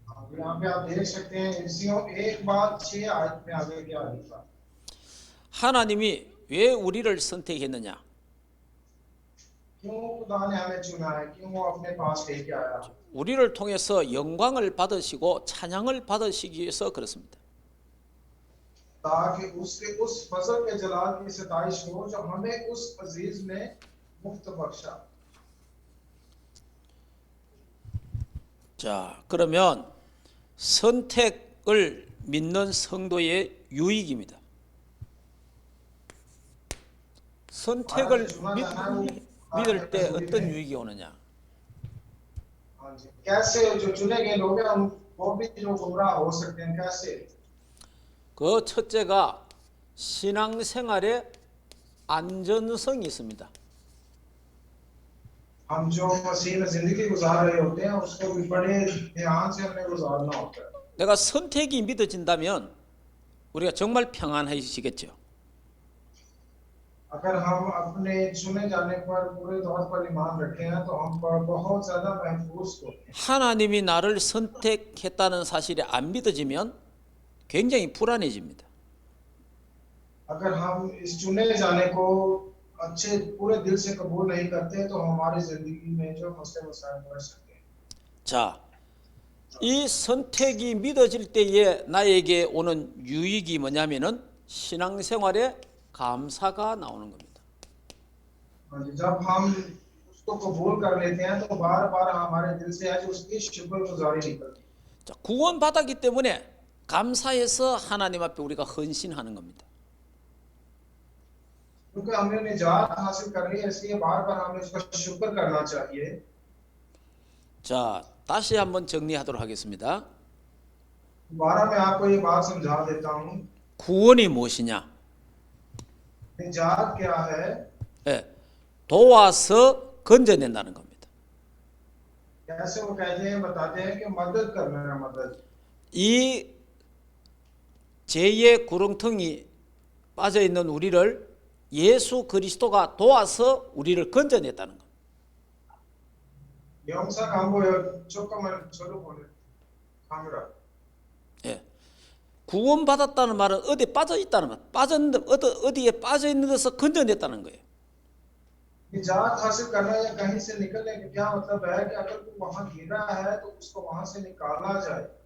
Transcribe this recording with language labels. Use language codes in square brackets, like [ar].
[hi] यहाँ पे आप देख सकते हैं इफिसियों 1:6 में आगे क्या लिखा? [ko] 하나님이 왜 우리를 선택했느냐? [hi] क्यों खुदा ने हमें चुना है? क्यों वो अपने पास लेके आया? [ko] 우리를 통해서 영광을 받으시고 찬양을 받으시기 위해서 그렇습니다. [hi] ताकि उसके उस फजल के जलाल की सताइश हो जो हमें उस अजीज ने मुफ्त बख्शा। [ko] 자, 그러면 선택을 믿는 성도의 유익입니다. 선택을 믿을 때 어떤 유익이 오느냐? [hi] हाँ जी, कैसे जो चुने गए लोग हैं वो भी जो गुमराह हो सकते हैं कैसे? [ko] 그 첫째가 신앙생활에 안전성이 있습니다. [hi] हम जो मसीह में जिंदगी गुजार रहे होते हैं उसको भी बड़े ध्यान से हमें गुजारना होता है। [ko] 내가 선택이 믿어진다면 우리가 정말 평안해지겠죠. [hi] अगर हम अपने चुने जाने पर पूरे तौर पर ईमान रखे हैं तो हम पर बहुत ज्यादा महफूज होते हैं। [ko] 하나님이 나를 선택했다는 사실이 안 믿어지면 굉장히 불안해집니다. [hi] अगर हम इस चुने जाने को अच्छे पूरे दिल से कबूल नहीं करते तो हमारी जिंदगी में जो मसले मसाइल बढ़ सकते हैं। [ko] 자, 이 선택이 믿어질 때에 나에게 오는 유익이 뭐냐면은 신앙생활에 감사가 나오는 겁니다. [hi] जब हम उसको कबूल कर लेते हैं तो बार बार हमारे दिल से आज उसकी शुक्रगुजारी निकलती है। [ko] 자, 구원받았기 때문에 감사해서 하나님 앞에 우리가 헌신하는 겁니다. [hi] क्योंकि हमने निजात हासिल कर ली है इसलिए बार बार हमें उसका शुक्र करना चाहिए। [ko] 자, 다시 한번 정리하도록 하겠습니다. [hi] दोबारा मैं आपको ये बात समझा देता हूँ। [ko] 구원이 무엇이냐? [hi] निजात क्या है? [ko] 예, 도와서 건져낸다는 겁니다. [hi] कैसे वो कहते हैं बताते हैं कि मदद करना है मदद। [ko] 이 죄의 구렁텅이 빠져 있는 우리를 예수 그리스도가 도와서 우리를 건져냈다는 것. 영사 강보여 조금만 저로 보내 카메라. 예, 구원받았다는 말은 어디에 빠져 있다는 말. 빠졌는데 어디에 빠져 있는 데서 건져냈다는 거예요. [hi] निजात हासिल करना या कहीं से निकलने का क्या मतलब है कि अगर तू वहां गिरा है तो उसको वहां से निकाला जाए।